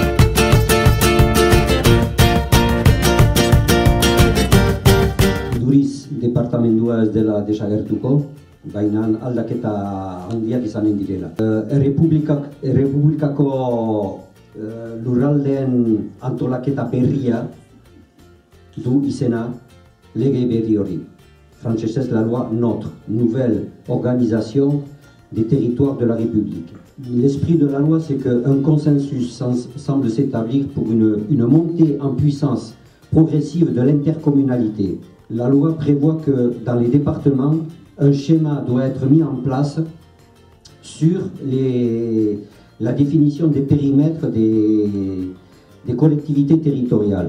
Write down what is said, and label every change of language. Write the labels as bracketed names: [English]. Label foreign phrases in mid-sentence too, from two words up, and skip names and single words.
[Basque] Duriz departamendua ez dela desagertuko, baina aldaketa handiak izanen direla. Errepublikako lurraldeen antolaketa berria du izena lege berri hori. [French] Frantsesez la loi NOTRe, Nouvelle Organisation des Territoires de la République. L'esprit de la loi, c'est qu'un consensus semble s'établir pour une montée en puissance progressive de l'intercommunalité. La loi prévoit que dans les départements, un schéma doit être mis en place sur la définition des périmètres des collectivités territoriales.